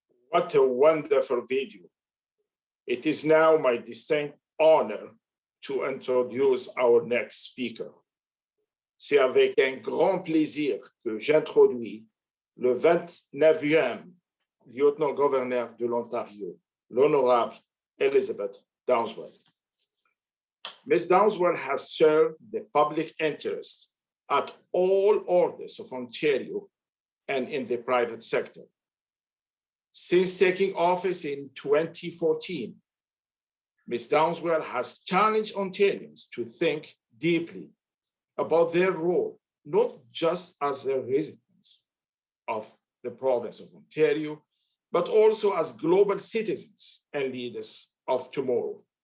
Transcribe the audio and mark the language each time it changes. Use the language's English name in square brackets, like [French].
[English] What a wonderful video. It is now my distinct honor to introduce our next speaker. [French] C'est avec un grand plaisir que j'introduis le 29e lieutenant-gouverneur de l'Ontario, l'Honorable Elizabeth Downswell. [English] Ms. Downswell has served the public interest at all orders of Ontario and in the private sector. Since taking office in 2014, Ms. Downswell has challenged Ontarians to think deeply about their role, not just as a residents of the province of Ontario, but also as global citizens and leaders of tomorrow.